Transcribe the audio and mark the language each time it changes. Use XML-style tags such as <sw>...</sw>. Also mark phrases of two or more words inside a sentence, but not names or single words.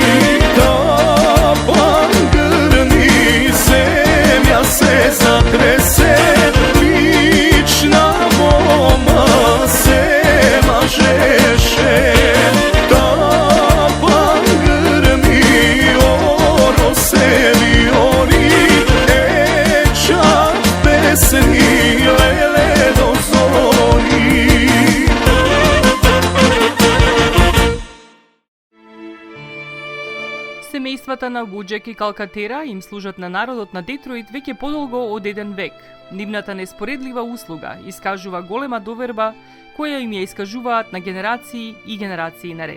<mk>тапан грми земја се затресе, лична мома се мажеше, тапан грми оро се виори, еча песни леле до зони. Семејствата на Вуџек и Калкатера им служат на народот на Детройт веќе подолго од еден век. Нивната неспоредлива услуга искажува голема доверба која им ја искажуваат на генерации и генерации наред.</mk>